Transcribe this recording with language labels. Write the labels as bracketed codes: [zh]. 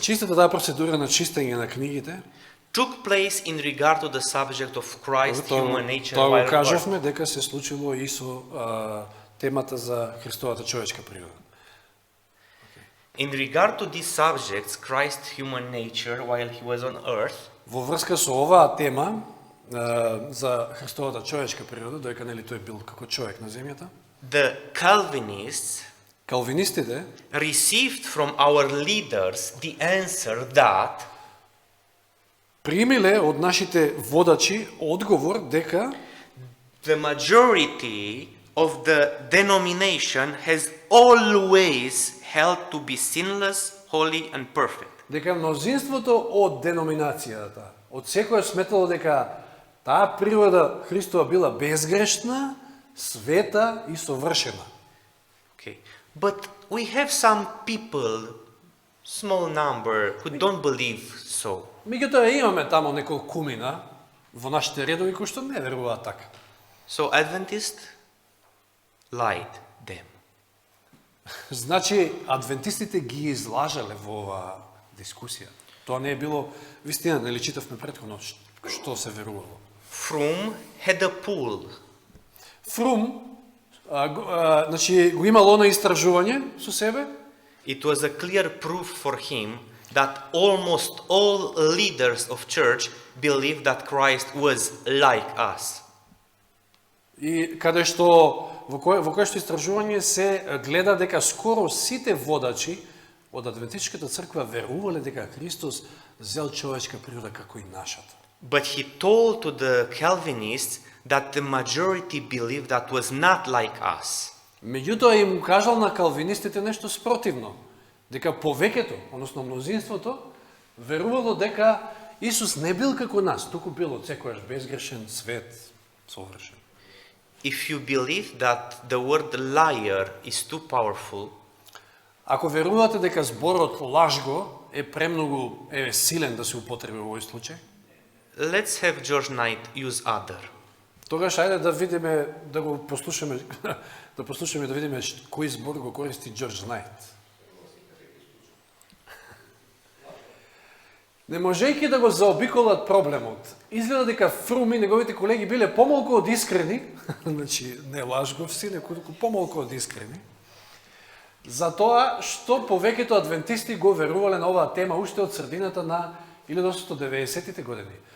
[mk] Чистата таа процедура на чистење на книгите, [en] took place in regard to the subject of Christ's human nature. [mk] тоа [en] while [mk] го [en] on [mk] кажавме дека се случило и со темата за Христовата човечка природа. [en] In regard to these subjects, Christ's human nature while he was on earth, [mk] Во врска со оваа тема за Христовата човечка природа, доека нели тој бил како човек на земјата, [en] the Calvinists [mk] калвинистите [en] received from our leaders the answer that [mk] примиле од нашите водачи одговор дека [en] the majority of the denomination has always held to be sinless, holy and perfect. [mk] дека мнозинството од деноминацијата од секој сметало дека таа природа Христова била безгрешна, света и совршена. [en] Okay. But we have some people, small number, who don't believe so. [mk] Меѓутоа имаме тамо неколку кумина во нашите редови кои што не веруваат така. [en] So Adventist lied them. [mk] Значи, адвентистите ги излажале во оваа дискусија. Тоа не е било вистина, нели читавме претходно што се верувало. [en] Fromm had a pool. [mk] Фрум, значи, го имал оно истражување со себе, [en] It was a clear proof for him that almost all leaders of church believed that Christ was like us. [mk] и каде што во кое што истражување се гледа дека скоро сите водачи од адвентистичката црква верувале дека Христос зел човечка природа како и нашата. [en] But he told to the Calvinists that the majority believed that was not like us. [mk] Меѓутоа им кажал на калвинистите нешто спротивно, дека повеќето, односно мнозинството, верувало дека Исус не бил како нас, туку бил од секојаш безгрешен, свет, совршен. [en] If you believe that the word liar is too powerful, [mk] Ако верувате дека зборот лажго е премногу силен да се употреби во овој случај, [en] let's have George Knight use other. [mk] тогаш ајде да видиме, да го послушаме, да видиме кој збор го користи Џорџ Најт. Не можејќи да го заобиколат проблемот, изгледа дека Фрум и неговите колеги биле помалку од искрени, значи не лажговци, неколку помалку од искрени, за тоа што повеќето адвентисти го верувале на оваа тема уште од средината на 1890-тите години.